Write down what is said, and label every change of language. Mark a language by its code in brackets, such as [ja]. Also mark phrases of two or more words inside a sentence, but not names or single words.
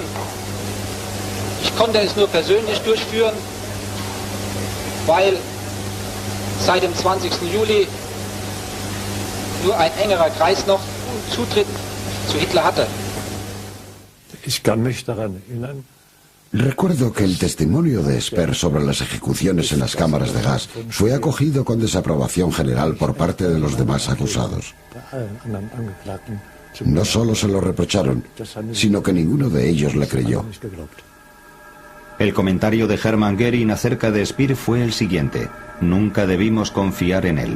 [de] Ich konnte es nur persönlich durchführen, weil seit dem 20. Juli nur ein engerer Kreis noch Zutritt zu Hitler hatte. Ich kann mich daran erinnern. [es] Recuerdo que el testimonio de Speer sobre las ejecuciones en las cámaras de gas fue acogido con desaprobación general por parte de los demás acusados. No solo se lo reprocharon, sino que ninguno de ellos le creyó. El comentario de Hermann Göring acerca de Speer fue el siguiente: nunca debimos confiar en él.